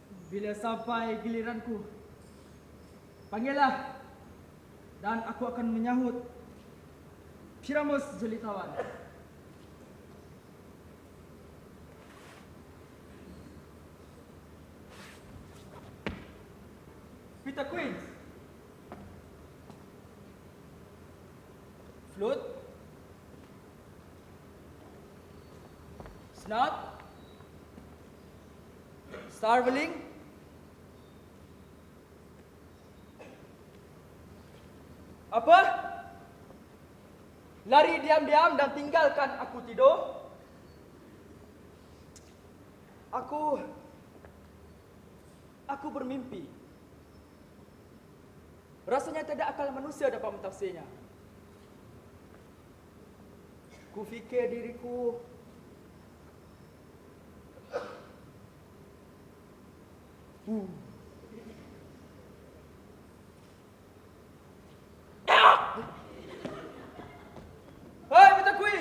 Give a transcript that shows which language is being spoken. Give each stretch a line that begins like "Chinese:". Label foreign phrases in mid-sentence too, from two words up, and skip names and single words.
Malay: Bila sampai giliranku, panggillah dan aku akan menyahut Pyramus Jelitawan. Peter Queens. Flute. Snout. Starveling. Apa? Lari diam-diam dan tinggalkan aku tidur? Aku bermimpi. Rasanya tidak akal manusia dapat mentafsirnya. Ku fikir diriku Hai, Peter Queen!